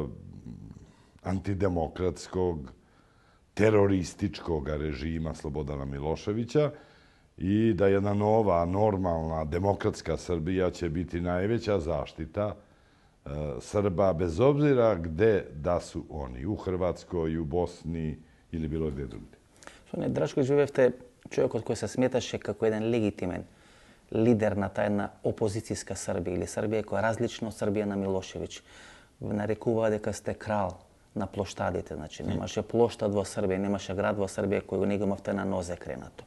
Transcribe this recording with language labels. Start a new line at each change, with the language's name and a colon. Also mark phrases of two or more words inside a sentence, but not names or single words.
Serbian: antidemokratskog, terorističkog režima Slobodana Miloševića i da jedna nova, normalna, demokratska Srbija će biti najveća zaštita Srba, bez obzira gde da su oni, u Hrvatskoj, u Bosni ili bilo gde drugdje.
Macedonian: Соне Драшковиќ, вие бевте човекот кој се сметаше како еден легитимен лидер на таа една опозицијска Србија или Србија која е различна од Србија на Милошевиќ. Нарекуваа дека сте крал на плоштадите, значи немаше плоштад во Србија, немаше град во Србија кој го не го имавте на нозе кренато.